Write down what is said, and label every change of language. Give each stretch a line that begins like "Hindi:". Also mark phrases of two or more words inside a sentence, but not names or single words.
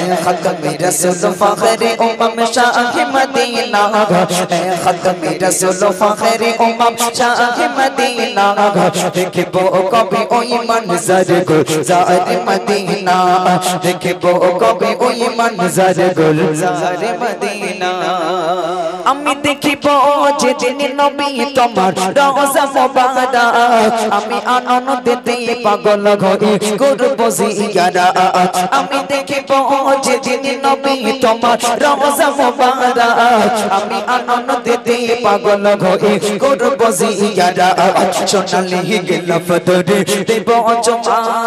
Urdu: ختمی رسول فخر امم شاہ مدینہ اے ختمی رسول فخر امم شاہ مدینہ دیکھو کبھی اوئی منظر گلزار مدینہ دیکھو کبھی اوئی منظر گلزار
Bangla: مدینہ আমি দেখিব যেদিন নবী তোমার রওজা মোবারক আমি আনন্দেতে পাগল হই করব জিয়ারাত আমি দেখিব যেদিন নবী তোমার রওজা মোবারক আমি আনন্দেতে পাগল হই করব জিয়ারাত সোনালি গিলাফ ধরে দেব জমা